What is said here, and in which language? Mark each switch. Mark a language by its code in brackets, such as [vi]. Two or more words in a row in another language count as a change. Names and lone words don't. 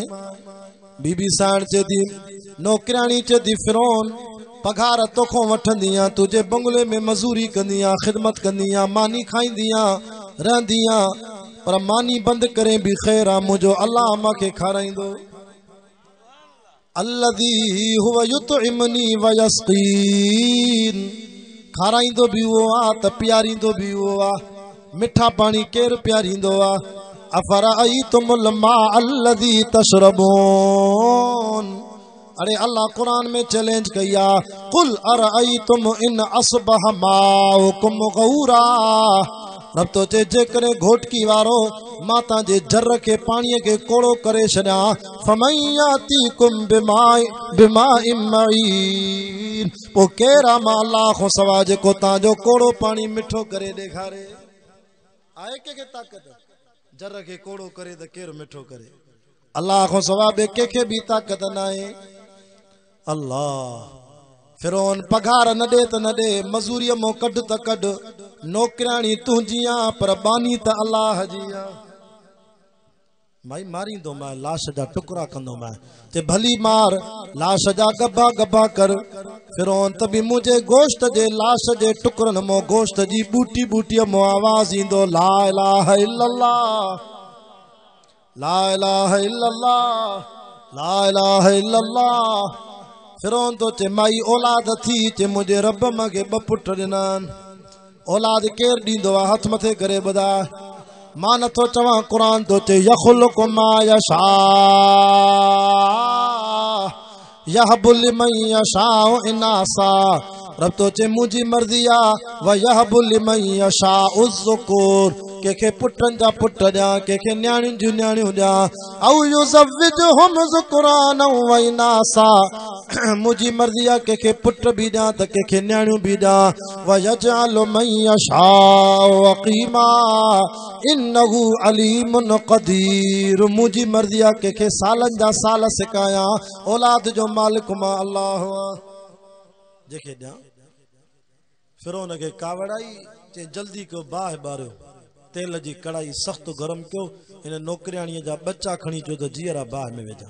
[sd] बीबी साण चए थी नौकराणी चए थी फिरौन पघार तोखो वठंदी आहियां, तुंहिंजे बंगले में मज़ूरी कंदी आहियां, ख़िदमत कंदी आहियां, मानी खाईंदी आहियां, रहंदी आहियां, पर मानी बंदि करे बि ख़ैर आहे, मुंहिंजो अल्लाह मूंखे खाराईंदो। [ar] الذي هو يطعمني ويسقين, [sd] खाराईंदो बि उहो आहे त प्यारींदो बि उहो आहे। मिठा पानी केर प्यारींदो आहे। [ar] أفرأيتم الماء الذي تشربون. [sd] अरे अल्लाह कुरान में चैलेंज कई आहे, [ar] قل أرأيتم إن أصبح ماؤكم غورا. [sd] रब तो चए जेकॾहिं घोटकी वारो मां तव्हांजे जर खे पाणीअ खे कोड़ो करे छॾियां, [ar] فمن يأتيكم بماء معين, [sd] पोइ केरु आहे मां अल्लाह खां सवाइ जेको तव्हांजो कोड़ो पाणी मिठो करे ॾेखारे। आहे कंहिंखे ताक़त जर खे कोड़ो करे त केरु मिठो करे? अल्लाह खां सवाइ ॿिए कंहिंखे बि ताक़त न आहे। अल्लाह फिरौन पघार न ॾे त न ॾे, मज़ूरीअ मां कढ त कढ, नौकराणी तुंहिंजी आहे पर बानी त अल्लाह जी आहे। माई मारींदो माए, लाश जा टुकड़ा कंदो माए, ते भली मार, लाश जा गब्बा गब्बा कर। फिरौन त बि मुंहिंजे गोश्त जे लाश जे टुकड़नि मां गोश्त जी बूटी बूटीअ मां आवाज़ ईंदो [ar] لا إله إلا الله، لا إله إلا الله، لا إله إلا الله. [sd] फिरौन तो चे माई औलाद थी, चे मुंहिंजे रब मूंखे ॿ पुट ॾिना आहिनि। औलाद केरु ॾींदो आहे? हथ मथे करे ॿुधाए। मां नथो चवां, क़ुरान तो चे [ar] يخلق ما يشاء يهب لمن يشاء إناثا. [sd] रब तो चे मुंहिंजी मर्ज़ी आहे, [ar] ويهب لمن يشاء الذكور, [sd] कंहिंखे पुटनि जा पुट ॾियां, कंहिंखे न्याणियुनि जूं न्याणियूं ॾियां। [ar] أو يزوجهم ذكرانا وإناثا, [sd] मुंहिंजी मर्ज़ी आहे कंहिंखे पुट बि ॾियां त कंहिंखे न्याणियूं बि ॾियां। [ar] ويجعل من يشاء عقيما إنه عليم قدير, [sd] मुंहिंजी मर्ज़ी आहे कंहिंखे सालनि जा साल सिकायां, औलाद जो मालिक मां अल्लाह जंहिंखे ॾियां। फिरौन खे कावड़ आई, चई जल्दी कयो बाहि ॿारियो, तेल जी कढ़ाई सख़्त गरम कयो, हिन नौकराणीअ जा बच्चा खणी अचो त जीअरा बाहि में विझां।